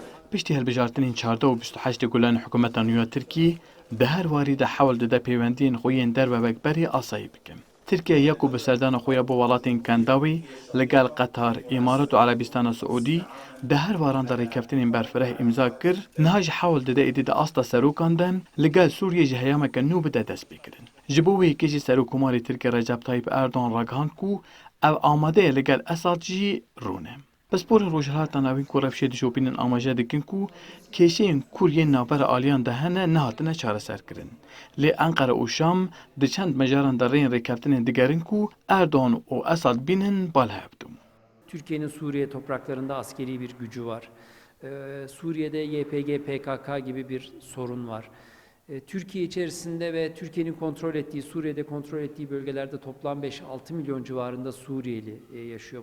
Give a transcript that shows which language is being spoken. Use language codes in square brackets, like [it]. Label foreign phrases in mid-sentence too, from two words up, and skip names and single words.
[ku] پشتی هەڵبژارتنین 28 گولان حکوومەتە نوێ ترکی دە هەر واریدا حەول دەدە پەیوەندیên xwe yên dervebekberî asayî bikin. Tirkiye yek û bi serdana xwe ya bo welatên Kendawê li gel Qetar, Îmarat û Erebîstana Siûdî di her varan de rêkeftinên berfireh îmza kir, niha jî hewl dide êdî di asta serokan de li gel Sûriyê ji heyameke nû bide destpêkirin. Ji bo wê yekê jî Serokkomarê Tirkiye Recep Tayyip Erdogan ragihand ku ev amade ye li gel Esad jî rûne. Pisporên rojhilata navîn ku rewşê dişopînin amaje dikin ku kêşeyên kur yên navbera aliyan de hene nehatine çareserkirin. Lê Enqere û Şam di çend mejaran de rêyên rêkeftinên digerin ku Erdogan û Esad bînin balhevdû. [tr] Türkiye'nin Suriye topraklarında askeri bir gücü var. Suriye'de YPG, PKK gibi bir sorun var. Türkiye içerisinde ve Türkiye'nin kontrol ettiği, Suriye'de kontrol ettiği bölgelerde toplam 5-6 milyon civarında Suriyeli yaşıyor.